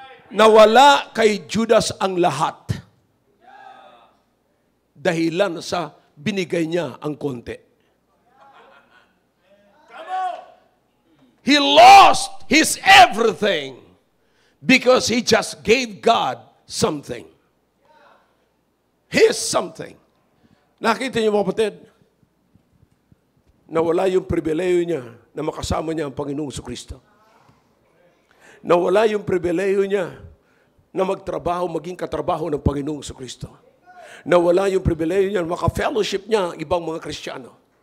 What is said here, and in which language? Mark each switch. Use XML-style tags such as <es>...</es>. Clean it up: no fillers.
<tl>Nawala kay Judas ang lahat. Dahilan sa binigay niya ang konti.</tl> <en>He lost his everything because he just gave God something. His something.</en> <tl>Nakita niyo, mga kapatid, nawala yung pribileyo niya na makasama niya ang Panginoong Kristo. Nawala yung pribileyo niya na magtrabaho, maging katrabaho ng Panginoong Kristo. Nawala yung pribileyo niya na maka-fellowship niya ang ibang mga Kristiyano.</tl>